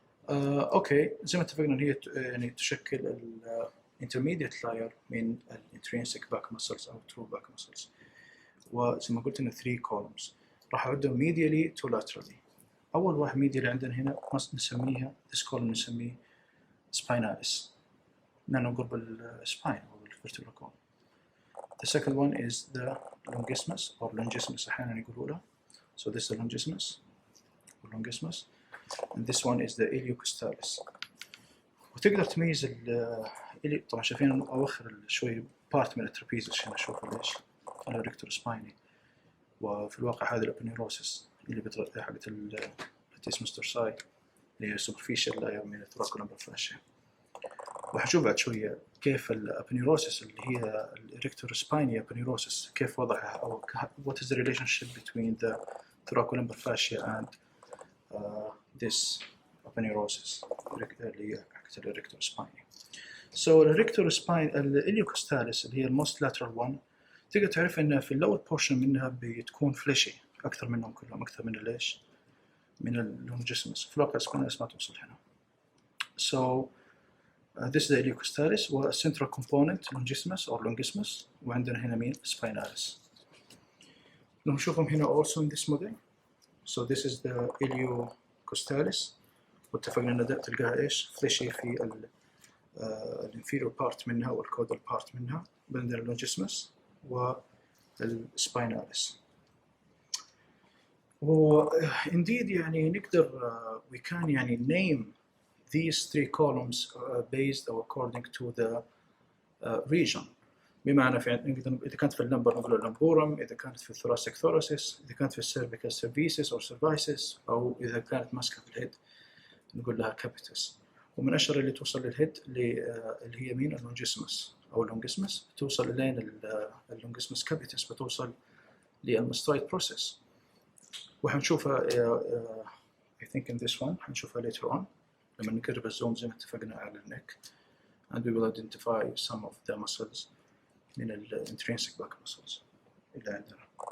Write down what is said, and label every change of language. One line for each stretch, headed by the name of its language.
Arabic: اوكي زي ما اتفقنا هي يعني تشكل ال
English: intermediate layer
Arabic: من ال intrinsic back muscles أو true back muscles. وزي ما قلت إنه 3 columns راح أعدهم medially to laterally. أول واحد medially عندنا هنا نسميها
English: this column
Arabic: نسميه spinalis لأنه قرب السباين أو الvertebral column.
English: The second one is the longissimus or longissimus
Arabic: أحيانا يقولوا له.
English: So this is the longissimus and this one is the iliocostalis.
Arabic: وتقدر تميز طبعا شايفين أوخر شوي part من الترابيزيوس هنا شوفوا ليش الريكتور سبايني. وفي الواقع هذا الابنيروسس اللي بتغطي حقت اللاتيسموس دورساي اللي هي superficial layer من الثراكولمبر فاشيا. وحنشوف بعد شوية كيف الابنيروسس اللي هي الريكتور سبايني ابنيروسس كيف وضعها أو
English: what is the relationship between the thoracolumbar fascia and this aponeurosis
Arabic: اللي هي حقت الريكتور سبايني. So الريكتور سباين الإليوكوستاليس اللي هي most lateral one تقدر تعرف إن في اللور portion منها بتكون fleshy أكثر منهم كلهم أكثر من ليش من اللونجيسمس. في الواقع سبايناليس ما توصل هنا
English: So this is the iliocostalis والcentral component longissimus or longissimus
Arabic: وعندنا هنا مين
English: spinalis. لو نشوفهم هنا also in this model. So this is the iliocostalis
Arabic: واتفقنا ان تلقاها ايش fleshy في الانفيريور بارت منها والكودال بارت منها عندنا اللونجيسمس والspinalis.
English: indeed
Arabic: يعني نقدر
English: we can يعني name these three columns based or according to the region.
Arabic: بمعنى في إذا كانت في اللمبر نقول اللمبورم، إذا كانت في الثوراسيك ثوراسيس، إذا كانت في السيرفيكال سيرفيسيس أو سيرفايسيس، أو إذا كانت ماسكة في الهيد نقول لها كابيتس. ومن أشهر اللي توصل للهيد اللي هي مين اللونجيسمس أو اللونجيسمس توصل لين اللونجيسمس كابيتس بتوصل للماستويد بروسيس. وحنشوفها
English: I think in this one
Arabic: حنشوفها later on لما نقرب الزوم زي ما اتفقنا على النك
English: and we will identify some of the muscles
Arabic: من ال intrinsic back muscles اللي عندنا.